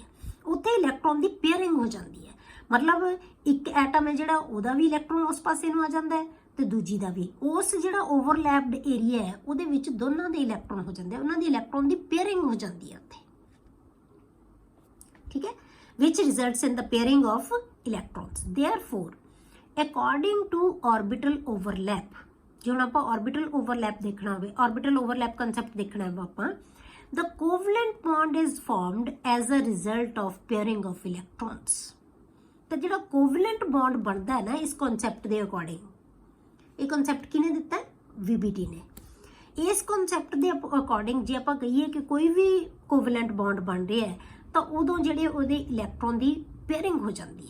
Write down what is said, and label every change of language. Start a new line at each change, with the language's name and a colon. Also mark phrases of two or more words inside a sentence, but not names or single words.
Punjabi: ਉੱਥੇ ਇਲੈਕਟ੍ਰੋਨ ਦੀ ਪੇਅਰਿੰਗ ਹੋ ਜਾਂਦੀ ਹੈ, ਮਤਲਬ ਇੱਕ ਐਟਮ ਹੈ ਜਿਹੜਾ ਉਹਦਾ ਵੀ ਇਲੈਕਟ੍ਰੋਨ ਉਸ ਪਾਸੇ ਨੂੰ ਆ ਜਾਂਦਾ ਹੈ ਤੇ ਦੂਜੀ ਦਾ ਵੀ। ਉਸ ਜਿਹੜਾ
English: overlapped area
Punjabi: ਹੈ ਉਹਦੇ ਵਿੱਚ ਦੋਨਾਂ ਦੇ ਇਲੈਕਟ੍ਰੋਨ ਹੋ ਜਾਂਦੇ ਆ, ਉਹਨਾਂ ਦੀ ਇਲੈਕਟ੍ਰੋਨ ਦੀ ਪੇਅਰਿੰਗ ਹੋ ਜਾਂਦੀ ਹੈ ਉੱਥੇ, ਠੀਕ ਹੈ,
English: which results in the pairing of electrons। Therefore according to orbital overlap,
Punjabi: ਜੇ ਹੁਣ ਆਪਾਂ
English: orbital overlap
Punjabi: ਦੇਖਣਾ ਹੋਵੇ,
English: orbital overlap concept
Punjabi: ਦੇਖਣਾ ਹੈ ਆਪਾਂ,
English: the covalent bond is formed as a result of pairing of electrons।
Punjabi: ਤਾਂ ਜਿਹੜਾ
English: covalent bond
Punjabi: ਬਣਦਾ ਹੈ ਨਾ ਇਸ concept ਦੇ according, ਇਹ concept ਕਿਹਨੇ ਦਿੱਤਾ ਹੈ, VBT ਨੇ। ਇਸ concept ਦੇ according ਜੇ ਆਪਾਂ ਕਹੀਏ ਕਿ ਕੋਈ ਵੀ
English: covalent bond
Punjabi: ਬਣ ਰਿਹਾ ਹੈ ਤਾਂ ਉਦੋਂ ਜਿਹੜੇ ਉਹਦੇ ਇਲੈਕਟ੍ਰੋਨ ਦੀ ਪੇਅਰਿੰਗ ਹੋ ਜਾਂਦੀ ਹੈ।